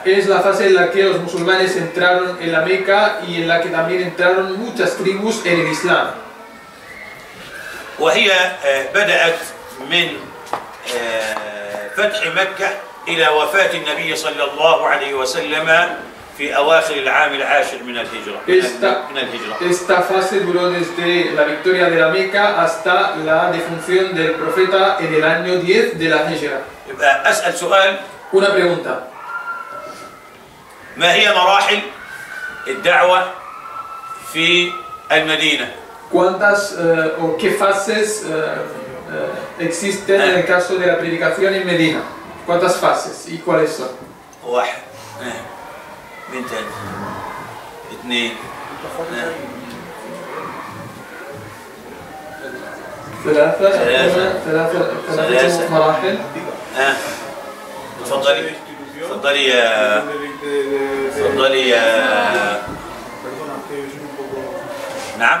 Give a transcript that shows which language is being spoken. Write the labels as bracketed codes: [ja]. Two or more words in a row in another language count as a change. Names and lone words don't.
[es] es la fase en la que los musulmanes entraron en la Meca y en la que también entraron muchas tribus en el Islam. [ar] وهي بدأت من فتح مكة إلى وفاة النبي صلى الله عليه وسلم في أواخر العام العاشر من الهجرة. [es] Esta fase duró desde la victoria de la Meca hasta la defunción del profeta en el año 10 de la Hijra. [ar] يبقى أسأل سؤال: [es] Una pregunta. [ar] ما هي مراحل الدعوة في المدينة؟ [es] ¿Cuántas o qué fases existen en el caso de la predicación en Medina? ¿Cuántas fases y cuáles son? [ar] واحد، مين تاني؟ اثنين، ثلاثة مراحل. تفضلي تفضلي تفضلي نعم.